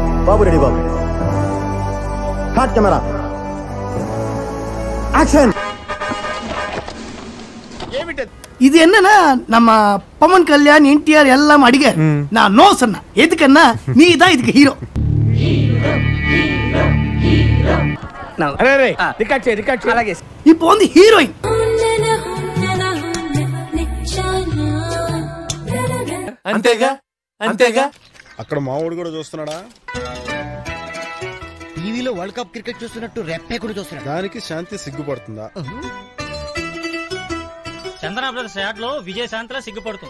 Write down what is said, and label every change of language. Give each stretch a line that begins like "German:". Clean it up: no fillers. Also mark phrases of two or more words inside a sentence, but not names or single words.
Telugu: బాబు రెడీ బాబు.
English: cut camera action.
Tamil: இது என்னன்னா நம்ம பவன் கல்யாண் என்டிஆர் எல்லாம் அடிகார். நான் நோ சொன்ன எதுக்குன்னா நீ தான் இதுக்கு ஹீரோ. இப்போ வந்து ஹீரோயின்
Telugu: అంతేగా అంతేగా. అక్కడ మావాడు కూడా చూస్తున్నాడా? టీవీలో వరల్డ్ కప్ క్రికెట్ చూస్తున్నట్టు రెప్పే కూడా చూస్తున్నాడు. దానికి శాంతి సిగ్గుపడుతుందా? చందన బ్రదర్స్ యాడ్ లో విజయశాంతిలా సిగ్గుపడుతుంది.